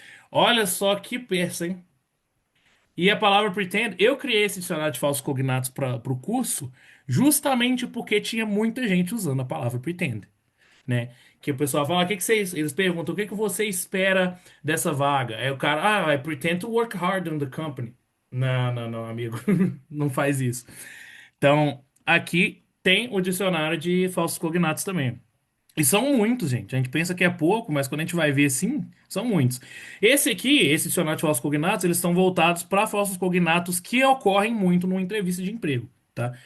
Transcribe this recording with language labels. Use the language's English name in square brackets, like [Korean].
[Portuguese] Olha só que peça, hein? E a palavra pretend, eu criei esse dicionário de falsos cognatos para o curso justamente porque tinha muita gente usando a palavra pretend, né? Que o pessoal fala, o que que vocês, eles perguntam, o que que você espera dessa vaga? Aí o cara, [English] I pretend to work hard on the company. [Portuguese] Não, não, não, amigo, não faz isso. Então, aqui tem o dicionário de falsos cognatos também. E são muitos, gente. A gente pensa que é pouco, mas quando a gente vai ver, sim, são muitos. Esse aqui, esse dicionário de falsos cognatos, eles estão voltados para falsos cognatos que ocorrem muito numa entrevista de emprego, tá?